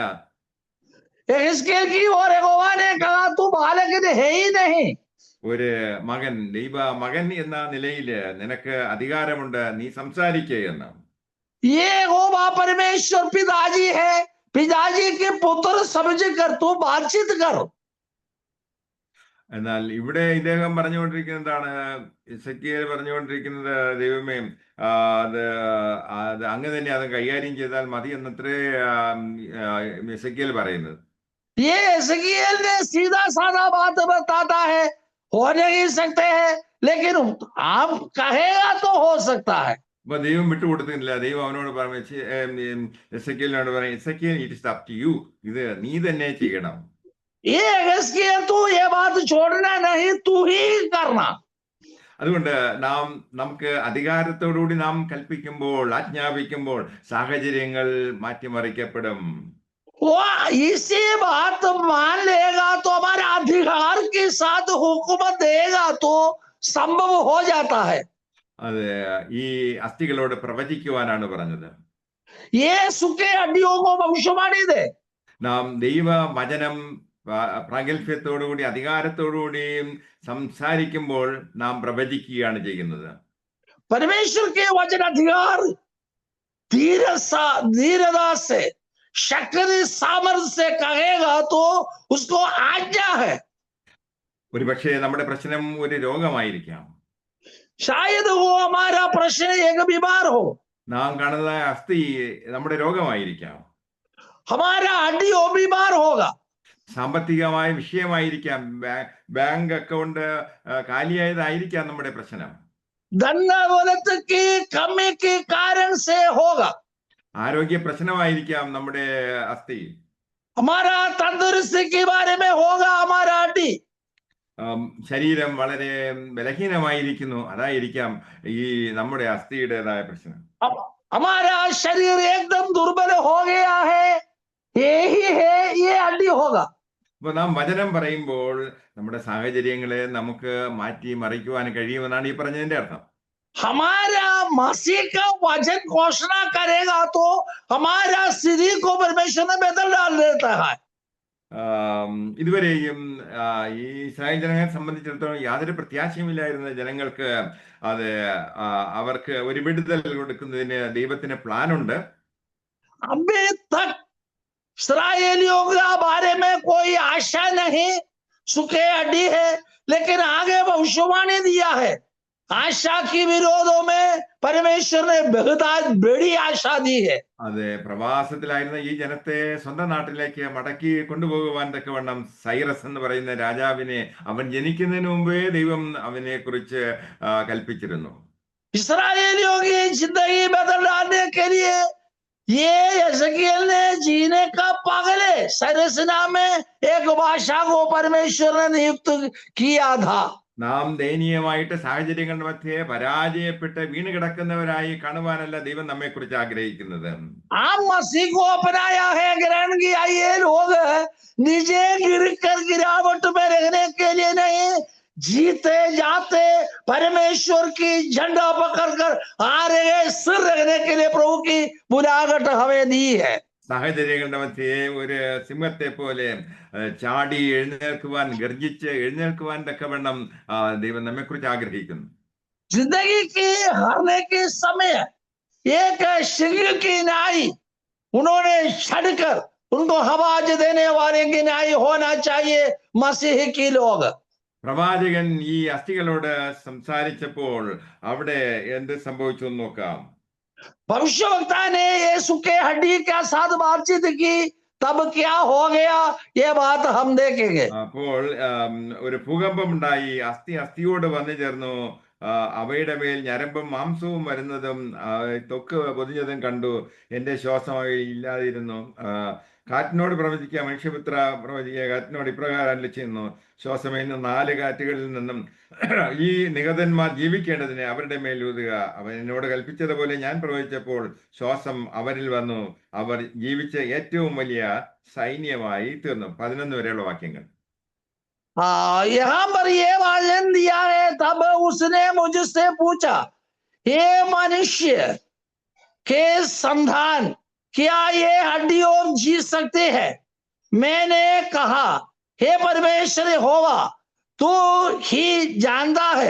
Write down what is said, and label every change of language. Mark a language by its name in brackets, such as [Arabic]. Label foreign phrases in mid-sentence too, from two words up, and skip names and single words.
[Hindi] यहेजकेल की ओर यहोवा ने कहा तू बालक है ही नहीं. [Malayalam] ഒരു മകൻ, ദൈവ മകൻ എന്ന നിലയിൽ നിനക്ക് അധികാരമുണ്ട്, നീ സംസാരിക്കുക എന്ന്. [Hindi] ये यहोवा परमेश्वर पिताजी है, पिताजी के पुत्र समझ कर तू बातचीत कर. [Malayalam] എന്നാൽ ഇവിടെ ഇദ്ദേഹം പറഞ്ഞുകൊണ്ടിരിക്കുന്നതാണ്, എസെക്കിയേൽ പറഞ്ഞുകൊണ്ടിരിക്കുന്നത്, ദൈവമേ, അത് അങ്ങ് തന്നെ അത് കൈകാര്യം ചെയ്താൽ മതി എന്നത്രേ എസെക്കിയേൽ പറയുന്നത്. [Hindi] ये यहेजकेल ने सीधा साधा बात बताता है, हो नहीं सकते हैं, लेकिन आप कहेगा तो हो सकता है. [Malayalam] അപ്പൊ ദൈവം വിട്ടുകൊടുത്തില്ല. ദൈവം അവനോട് പറഞ്ഞു, എസെക്കിയേലിനോട് പറയും, എസെക്കിയേൽ, [English] It is up to you, [Malayalam] ഇത് നീ തന്നെ ചെയ്യണം. [Hindi] ये यहेजकेल तू ये बात छोड़ना नहीं, तू ही करना. [Malayalam] അതുകൊണ്ട് നമുക്ക് അധികാരത്തോടുകൂടി നാം കൽപ്പിക്കുമ്പോൾ, ആജ്ഞാപിക്കുമ്പോൾ സാഹചര്യങ്ങൾ മാറ്റിമറിക്കപ്പെടും. [Hindi] वो इसी बात मान लेगा तो हमारे अधिकार के साथ हुक्म देगा तो संभव हो जाता है. [Malayalam] അത് ഈ അസ്ഥികളോട് പ്രവചിക്കുവാനാണ് പറഞ്ഞത്. [Hindi] ये सूखे हड्डियों को भविष्यवाणी दे. [Malayalam] നാം ദൈവ വചനം പ്രാഗൽഭ്യത്തോടുകൂടി അധികാരത്തോടുകൂടിയും സംസാരിക്കുമ്പോൾ നാം പ്രവചിക്കുകയാണ് ചെയ്യുന്നത്. [Hindi] परमेश्वर के वचन अधिकार धीरता से, शक्ति सामर्थ्य से कहेगा तो उसको आज्ञा है. [Malayalam] ഒരുപക്ഷെ നമ്മുടെ പ്രശ്നം ഒരു രോഗമായിരിക്കാം. [Hindi] शायद वो हमारा प्रश्न एक बीमार हो. [Malayalam] നാം കാണുന്ന അസ്ഥി നമ്മുടെ രോഗമായിരിക്കാം. [Hindi] हमारा हड्डी वो बीमार होगा. [Malayalam] സാമ്പത്തികമായ വിഷയമായിരിക്കാം. [English] bank account [Malayalam] കാലിയായതായിരിക്കാം നമ്മുടെ പ്രശ്നം. [Hindi] धन दौलत की कमी के कारण से होगा. [Malayalam] ആരോഗ്യ പ്രശ്നമായിരിക്കാം നമ്മുടെ അസ്ഥി. [Hindi] हमारा तंदुरुस्ती के बारे में होगा हमारा हड्डी. [Malayalam] ശരീരം വളരെ ബലഹീനമായിരിക്കുന്നു, അതായിരിക്കാം ഈ നമ്മുടെ അസ്ഥിയുടേതായ പ്രശ്നം. [Hindi] हमारा शरीर एकदम दुर्बल हो गया है, यही है, ये हड्डी होगा. [Malayalam] അപ്പൊ നാം വചനം പറയുമ്പോൾ നമ്മുടെ സാഹചര്യങ്ങളെ നമുക്ക് മാറ്റി മറിക്കുവാൻ കഴിയുമെന്നാണ് ഈ പറഞ്ഞതിന്റെ അർത്ഥം. [Hindi] हमारा मसीह का वचन घोषणा करेगा तो हमारा शरीर को परमेश्वर ने बदल डाल देता है. [Malayalam] ഇതുവരെയും ഈ ഇസ്രായേൽ ജനങ്ങളെ സംബന്ധിച്ചിടത്തോളം യാതൊരു പ്രത്യാശയുമില്ലായിരുന്ന ജനങ്ങൾക്ക് അവർക്ക് ഒരു വിടുതൽ കൊടുക്കുന്നതിന് ദൈവത്തിന് പ്ലാനുണ്ട്. [Hindi] अभी तक इस्राएलियों के बारे में कोई आशा नहीं, सूखे हड्डी है, लेकिन आगे भविष्यवाणी दिया है. आशा की विरोधों में परमेश्वर ने बहुत बड़ी आशा दी है. [Malayalam] അതെ, പ്രവാസത്തിലായിരുന്ന ഈ ജനത്തെ സ്വന്തം നാട്ടിലേക്ക് മടക്കി കൊണ്ടുപോകുവാൻ തക്കവണ്ണം സൈറസ് എന്ന് പറയുന്ന രാജാവിനെ അവൻ ജനിക്കുന്നതിന് മുമ്പേ ദൈവം അവനെ കുറിച്ച് കൽപ്പിച്ചിരുന്നു. [Hindi] इस्राएलियों की जिंदगी बदल डालने के लिए ये यहेजकेल ने जीने का पगले सरसना में एक भाषा को परमेश्वर ने नियुक्त किया था. [Malayalam] നാം ദയനീയമായിട്ട് സാഹചര്യങ്ങളുടെ മധ്യേ പരാജയപ്പെട്ട് വീണ് കിടക്കുന്നവരായി കാണുവാനല്ല ദൈവം നമ്മെ കുറിച്ച് ആഗ്രഹിക്കുന്നത്. [Hindi] आप मसीह को अपनाया है, ग्रहण किया ये लोग नीचे गिरकर गिरावट में रहने के लिए नहीं, जीते जाते परमेश्वर की झंडा पकड़कर आ रहे सिर रखने के लिए प्रभु की बुलाहट हमें दी है। [Malayalam] സാഹചര്യങ്ങളുടെ മധ്യേ ഒരു സിംഹത്തെ പോലെ ചാടി എഴുന്നേൽക്കുവാൻ, ഗർജിച്ച് എഴുന്നേൽക്കുവാൻ തക്കവണ്ണം ദൈവം നമ്മെക്കുറിച്ച് ആഗ്രഹിക്കുന്നു. [Hindi] जिंदगी की हारने के समय एक सिंह की नाई उन्होंने छड़कर उनको आवाज देने वाले की नाई होना चाहिए मसीह की लोग। [Malayalam] പ്രവാചകൻ ഈ അസ്ഥികളോട് സംസാരിച്ചപ്പോൾ അവിടെ എന്ത് സംഭവിച്ചു എന്ന് നോക്കാം. [Hindi] भविष्यवक्ता ने यीशु के हड्डी के साथ बातचीत की, तब क्या हो गया ये बात हम देखेंगे। [Malayalam] അപ്പോൾ ഒരു ഭൂകമ്പം ഉണ്ടായി, അസ്ഥി അസ്ഥിയോട് വന്നു ചേർന്നു, അവയുടെ മേൽ ഞരമ്പും മാംസവും വരുന്നതും ത്വക്ക് പൊതിഞ്ഞതും കണ്ടു. എന്റെ ശ്വാസമായി ഇല്ലാതിരുന്നു. കാറ്റിനോട് പ്രവചിക്കുക, മനുഷ്യപുത്ര പ്രവചിക്കുക, കാറ്റിനോട് ഇപ്രകാരം അരുളി ചെയ്യുന്നു, ശ്വാസമേന്ന് 4 കാറ്റുകളിൽ നിന്നും ഈ നിഹതന്മാർ ജീവിക്കേണ്ടതിന് അവരുടെ മേൽ ഊതുക. അവൻ എന്നോട് കൽപ്പിച്ചതുപോലെ ഞാൻ പ്രവചിച്ചപ്പോൾ ശ്വാസം അവരിൽ വന്നു, അവർ ജീവിച്ച ഏറ്റവും വലിയ സൈന്യമായി തീർന്നു. 11 വരെയുള്ള വാക്യങ്ങൾ. [Hindi] यहाँ पर ये वचन दिया है, तब उसने मुझसे पूछा, हे मनुष्य के संतान, क्या ये हड्डियों जी सकते हैं? मैंने कहा, हे परमेश्वर यहोवा, तू ही जानता है।